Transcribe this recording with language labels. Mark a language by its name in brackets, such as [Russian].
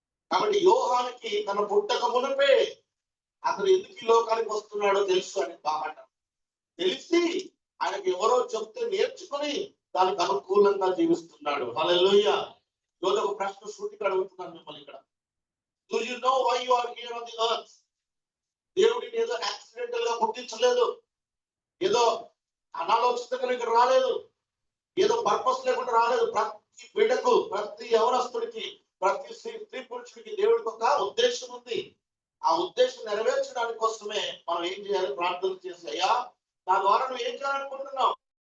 [Telugu] కాబట్టి యోహానికి తన పుట్టక మునిపే అతను ఎందుకు ఈ లోకానికి వస్తున్నాడో తెలుసు అని బామాట తెలిసి ఆయనకి ఎవరో చెప్తే నేర్చుకుని దానికి అనుకూలంగా జీవిస్తున్నాడు. హల్లెలూయా. ఈరోజు ఒక ప్రశ్న సూటిగా అడుగుతున్నాను మిమ్మల్ని ఇక్కడ. [English] Do you know why you are here on the earth? [Telugu] దేవుడిని ఏదో యాక్సిడెంటల్ గా పుట్టించలేదు, ఏదో అనాలోచితంగా ఇక్కడ రాలేదు, ఏదో పర్పస్ లేకుండా రాలేదు. ప్రతి బిడ్డకు, ప్రతి యవనస్తుడికి, ప్రతి స్త్రీ పురుషుడికి దేవుడికి ఒక ఉద్దేశం ఉంది. ఆ ఉద్దేశం నెరవేర్చడానికి కోసమే మనం ఏం చేయాలి? ప్రార్థన చేసి, అయ్యా నా ద్వారా నువ్వు ఏం చేయాలనుకుంటున్నావు?